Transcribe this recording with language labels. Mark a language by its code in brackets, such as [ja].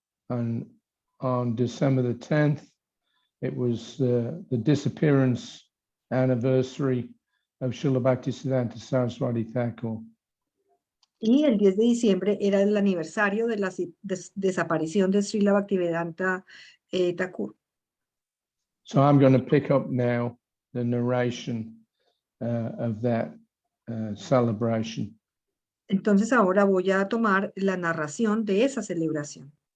[en] And on December the 10th, it was the disappearance anniversary of Srila Bhaktisiddhanta Saraswati Thakur. [es] Y el 10 de diciembre era el aniversario de la desaparición de Srila Bhaktivedanta Thakur. [en] So I'm going to pick up now the narration of that celebration. [es] Entonces ahora voy a tomar la narración de esa celebración.